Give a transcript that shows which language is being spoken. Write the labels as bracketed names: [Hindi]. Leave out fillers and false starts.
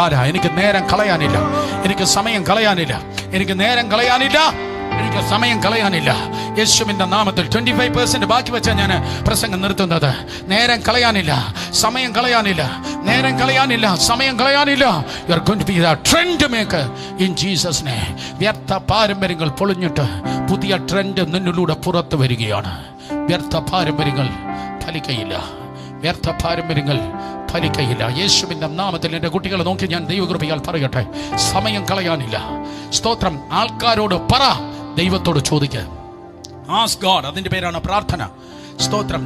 [Malayalam] എനിക്ക് നേരം കളയാനില്ല, എനിക്ക് സമയം കളയാനില്ല, എനിക്ക് നേരം കളയാനില്ല, എനിക്ക് സമയം കളയാനില്ല. യേശുവിന്റെ നാമത്തിൽ 25% ബാക്കി വെച്ചാൽ ഞാൻ പ്രസംഗം നിർത്തുന്നത്. നേരം കളയാനില്ല, സമയം കളയാനില്ല, നേരം കളയാനില്ല, സമയം കളയാനില്ല. [English] You are going to be the trend maker in Jesus name. [Malayalam] വ്യർത്ഥ പാരമ്പര്യങ്ങൾ പൊളിഞ്ഞിട്ട് പുതിയ ട്രെൻഡ് നിന്നിലൂടെ പുറത്തു വരികയാണ്. വ്യർത്ഥ പാരമ്പര്യങ്ങൾ ഫലിക്കയില്ല, വ്യർത്ഥ പാരമ്പര്യങ്ങൾ ഫലിക്കയില്ല. യേശുവിന്റെ നാമത്തിൽ എൻ്റെ കുട്ടികളെ നോക്കി ഞാൻ ദൈവകൃപയാൽ പറയട്ടെ, സമയം കളയാനില്ല. സ്തോത്രം. ആൾക്കാരോട് പറ, ദൈവത്തോട് ചോദിക്കുക. [English] Ask God. [Malayalam] അതിന്റെ പേരാണ് പ്രാർത്ഥന. സ്തോത്രം.